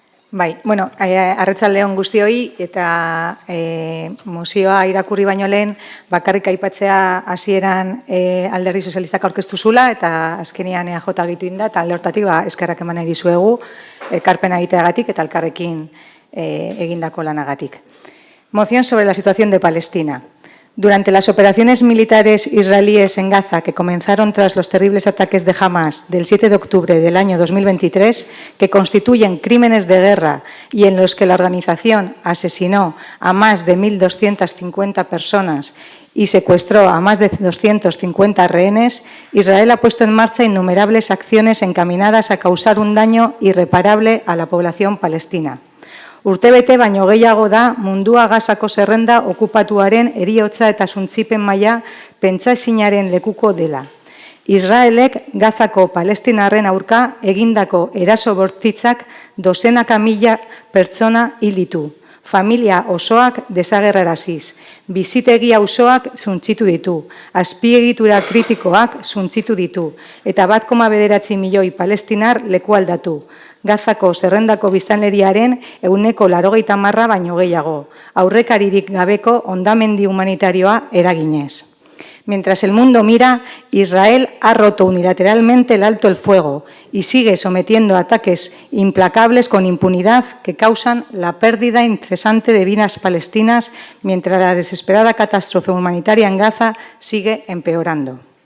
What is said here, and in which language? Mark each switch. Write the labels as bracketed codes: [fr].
[eu] Bai, arratsaldeon guztioi eta mozioa irakurri baino lehen bakarrik aipatzea hasieran Alderdi Sozialistak aurkeztu zula eta azkenean EAJ gitu inda eta alde hortatik eskerrak eman nahi dizuegu ekarpena egiteagatik eta elkarrekin egindako lanagatik. [es] Moción sobre la situación de Palestina. Durante las operaciones militares israelíes en Gaza que comenzaron tras los terribles ataques de Hamas del 7 de octubre del año 2023, que constituyen crímenes de guerra y en los que la organización asesinó a más de 1.250 personas y secuestró a más de 250 rehenes, Israel ha puesto en marcha innumerables acciones encaminadas a causar un daño irreparable a la población palestina. [eu] Urtebete baino gehiago da mundua Gazako zerrenda okupatuaren heriotza eta suntzipen maila pentsaezinaren lekuko dela. Israelek Gazako palestinarren aurka egindako eraso bortitzak dozenaka mila pertsona hil ditu. Familia osoak desagerraraziz, bizitegi auzoak suntzitu ditu, azpiegitura kritikoak suntzitu ditu, eta 1,9 milioi palestinar lekualdatu. Gazako zerrendako biztanleriaren 80% baino gehiago, aurrekaririk gabeko hondamendi humanitarioa eraginez. [es] Mientras el mundo mira, Israel ha roto unilateralmente el alto el fuego y sigue sometiendo ataques implacables con impunidad que causan la pérdida incesante de vidas palestinas mientras la desesperada catástrofe humanitaria en Gaza sigue empeorando.